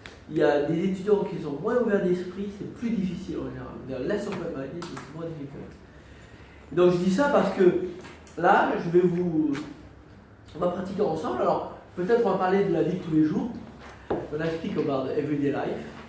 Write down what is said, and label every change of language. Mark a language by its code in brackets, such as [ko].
[fr] Il y a des étudiants qui sont moins ouverts d'esprit, c'est plus difficile en général. [en] They are less open-minded, it's more difficult. [fr] Donc je dis ça parce que là, on va pratiquer ensemble. Alors peut-être on va parler de la vie de tous les jours. On explique [en] about everyday life.